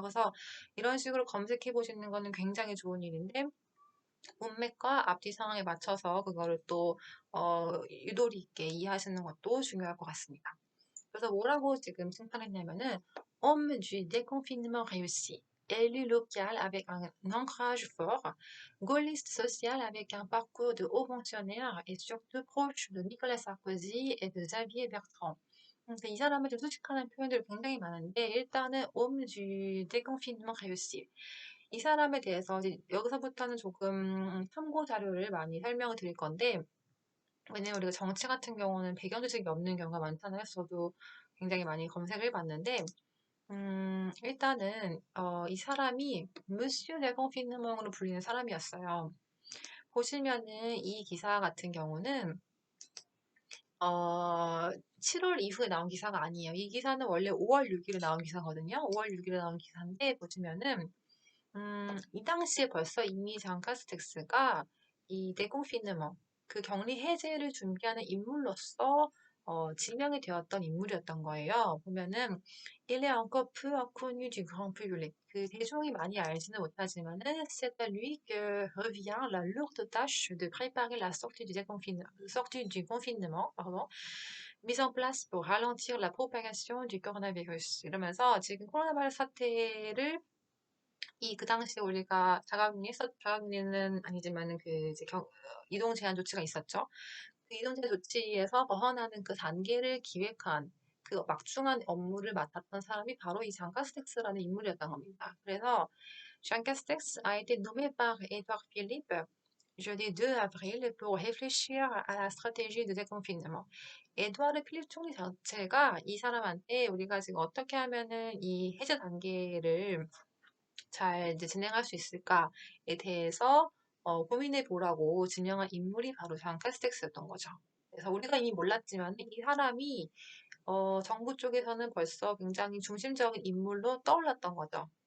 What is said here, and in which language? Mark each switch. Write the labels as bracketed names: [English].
[Korean] 그래서 이런 식으로 검색해 보시는 거는 굉장히 좋은 일인데 문맥과 앞뒤 상황에 맞춰서 그거를 또 유도리 있게 이해하시는 것도 중요할 것 같습니다. 그래서 뭐라고 지금 칭찬했냐면은 [French] homme du déconfinement réussi. Élu local avec un ancrage fort, gaulliste social avec un parcours de haut fonctionnaire et surtout proche de Nicolas Sarkozy et de Xavier Bertrand. [Korean] 이 사람을 좀 수식하는 표현들이 굉장히 많은데 일단은 [French] homme du déconfinement réussi. [Korean] 이 사람에 대해서 이제 여기서부터는 조금 참고 자료를 많이 설명을 드릴 건데 왜냐면 우리가 정치 같은 경우는 배경 지식이 없는 경우가 많잖아요. 저도 굉장히 많이 검색을 해봤는데 일단은 이 사람이 무슈 데confinement으로 불리는 사람이었어요. 보시면은 이 기사 같은 경우는 7월 이후에 나온 기사가 아니에요. 이 기사는 원래 5월 6일에 나온 기사거든요. 5월 6일에 나온 기사인데 보시면은 이 당시에 벌써 이미 장 카스텍스가 이 데confinement 그 격리 해제를 준비하는 인물로서 지명이 되었던 인물이었던 거예요. 보면은 [French] Il est encore peu connu du grand public. [Korean] 그 대중이 많이 알지는 못하지만은 [French] c'est à lui que revient la lourde tâche de préparer la sortie du confinement, pardon, mise en place pour ralentir la propagation du coronavirus. [Korean] 이러면서 지금 코로나 바이러스 사태를 그 당시에 우리가 자가격리는 아니지만은 그 이제 이동 제한 조치가 있었죠. 그 이동 제한 조치에서 벗어나는 그 단계를 기획한 그 막중한 업무를 맡았던 사람이 바로 이 장 카스텍스라는 인물이었던 겁니다. 그래서 [French] Jean Castex a été nommé par Édouard Philippe jeudi 2 avril pour réfléchir à la stratégie de déconfinement. [Korean] 에드와르 필립 총리 자체가 이 사람한테 우리가 지금 어떻게 하면은 이 해제 단계를 잘 이제 진행할 수 있을까에 대해서 고민해 보라고 지명한 인물이 바로 잔 카스텍스였던 거죠. 그래서 우리가 이미 몰랐지만 이 사람이 정부 쪽에서는 벌써 굉장히 중심적인 인물로 떠올랐던 거죠.